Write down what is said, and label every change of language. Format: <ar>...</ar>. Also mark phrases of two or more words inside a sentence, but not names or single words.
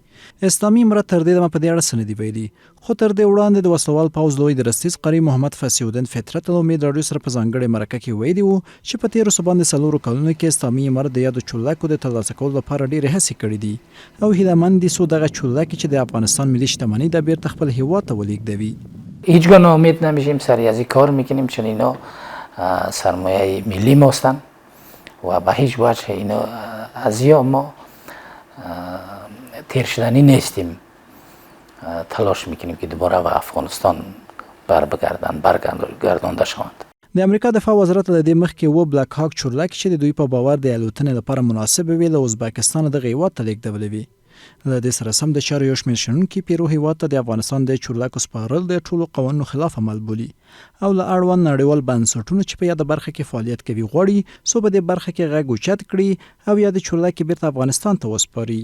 <ps>اسلامي امارات تر دې دمه په دې اړه سندې ویلي خو تر دې وړاندې د وسلوال پوځ لوی درستیز قاری محمد فصیح فطرت له امید راډیو سره په ځانګړې مرکه کې ویلي وو چې په تیرو باندې څلورو کلونو کې اسلامي امارات د یادو چورلکو د ترلاسه کولو لپاره ډېرې هڅې کړې دي او هیلهمند دي څو دغه چورلکې چې د افغانستان ملي شتمنۍ د بیرته خپل هیواد ته ولیږدوي.</ps> <fa>هیچگاه ناامید نمیشیم، سریازی کار میکنیم چون اینا سرمایه ملی ماستن و به هیچ وجه اینا از یا ما تیر شدنی نیستیم. تلاش میکنیم که دوباره به افغانستان برگردانده شوند.</fa> <ps>د امریکا دفاع وزارت له دې مخکې و بلاک هاک چورلک چې د دوی په باور د الوتنې لپاره مناسب وي له ازبکستان د هیواد ته لیږدولې وي. له دې سره سم د چارو یو شمېر شنونکي پیرو هیواد ته د افغانستان د چورلکو سپارل د ټولو قوانینو خلاف عمل بولي او له اړوند نړیوال بنسټونو چې په یاده برخه کې فعالیت کوي غواړي څو په دې برخه کې غږ اوچت کړي او یا د چورلکې بیرته افغانستان ته وسپاري.</ps>